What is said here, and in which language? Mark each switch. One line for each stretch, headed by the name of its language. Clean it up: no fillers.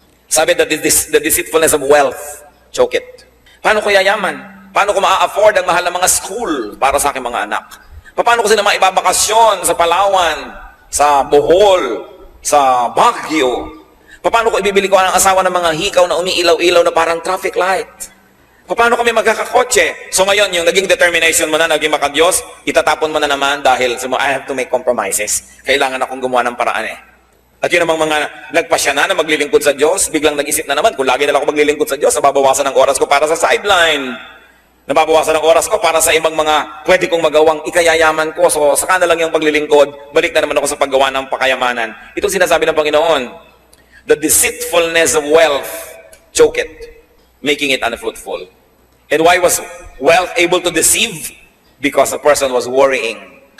English: Sabi, the deceitfulness of wealth, choke it.
Filipino: Paano ko yayaman? Paano ko ma-afford ang mahal na mga school para sa aking mga anak? Paano ko sila maibabakasyon sa Palawan, sa Bohol, sa Baguio? Paano ko ibibili ko ng asawa ng mga hikaw na umiilaw-ilaw na parang traffic light? Paano kami magkakakotse? So ngayon, yung naging determination mo na, naging makadiyos, itatapon mo na naman dahil
English: I have to make compromises.
Filipino: Kailangan akong gumawa ng paraan eh. At yun namang mga nagpasya na maglilingkod sa Diyos, biglang nag-isip na naman, kung lagi na lang ako maglilingkod sa Diyos, nababawasan ng oras ko para sa sideline. Nababawasan ng oras ko para sa ibang mga pwede kong magawang ikayayaman ko. So saka na lang yung paglilingkod, balik na naman ako sa paggawa ng pakayamanan. Itong sinasabi ng Panginoon,
English: the deceitfulness of wealth, choke it, making it unfruitful. And why was wealth able to deceive? Because the person was worrying.